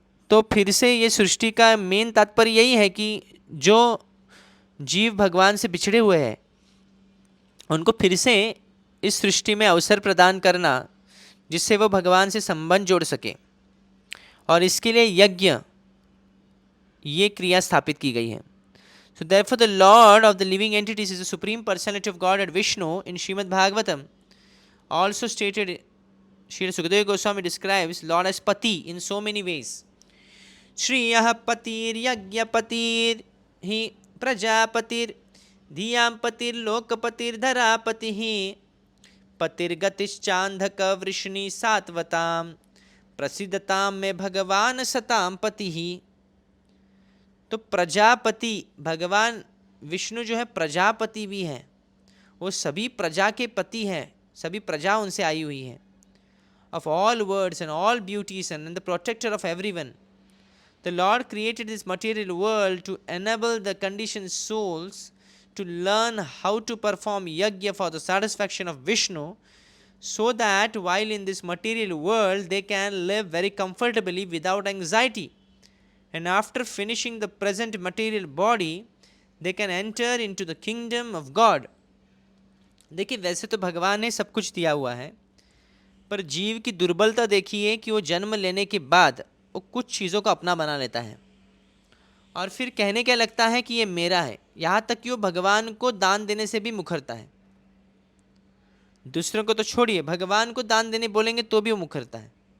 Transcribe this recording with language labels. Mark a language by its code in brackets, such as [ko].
[hi] तो फिर से ये सृष्टि का मेन तात्पर्य यही है कि जो जीव भगवान से बिछड़े हुए हैं उनको फिर से इस सृष्टि में अवसर प्रदान करना, जिससे वो भगवान से संबंध जोड़ सके. और इसके लिए यज्ञ, ये क्रिया स्थापित की गई है. [en] So therefore the lord of the living entities is the supreme personality of god at Vishnu. [hi] In Shrimad Bhagavatam [en] also stated, Sri Sukadeva Goswami describes Lord as Pati in so many ways. [sa] Shriyah Patir Yagyapatir Hi Prajapatir Dhyam Patir Lokapatir Dharapati Hi Patir Gatish Chandhaka Vrishni Satvatam Prasidatam में भगवान सताम पति ही. [hi] तो प्रजापति भगवान विष्णु जो है प्रजापति भी हैं, वो सभी प्रजा के पति हैं, सभी प्रजा उनसे आई हुई है. [en] Of all words and all beauties and the protector of everyone. The Lord created this material world to enable the conditioned souls to learn how to perform yajna for the satisfaction of Vishnu, so that while in this material world they can live very comfortably without anxiety, and after finishing the present material body they can enter into the kingdom of God. [hi] देखिए, वैसे तो भगवान ने सब कुछ दिया हुआ है, पर जीव की दुर्बलता देखिए कि वो जन्म लेने के बाद वो कुछ चीज़ों को अपना बना लेता है और फिर कहने क्या लगता है कि ये मेरा है. यहाँ तक कि वो भगवान को दान देने से भी मुखरता है. दूसरों को तो छोड़िए, भगवान को दान देने बोलेंगे तो भी वो मुखरता है.